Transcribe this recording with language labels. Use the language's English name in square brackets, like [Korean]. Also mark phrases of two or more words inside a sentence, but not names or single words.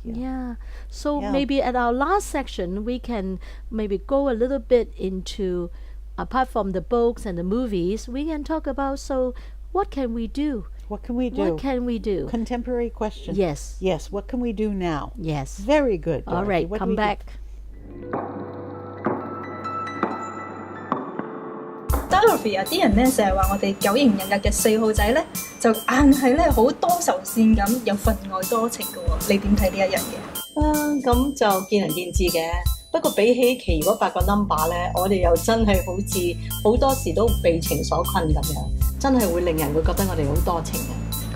[English] So maybe at our last section, we can maybe go a little bit into, apart from the books and the movies, we can talk about, so what can we do? What can we do? What can we do? Contemporary question. Yes. Yes. What can we do now? Yes. Very good, Dorothy. All right, come back. [Cantonese] Dorothy 啊，啲人咧成日話我哋九型人格嘅4號仔咧，就硬係咧好多愁善咁，又分外多情嘅喎。你點睇呢一樣嘢？咁就見仁見智嘅。不過比起其餘嗰8個 number 咧，我哋又真係好似好多時都被情所困咁樣，真係會令人會覺得我哋好多情嘅。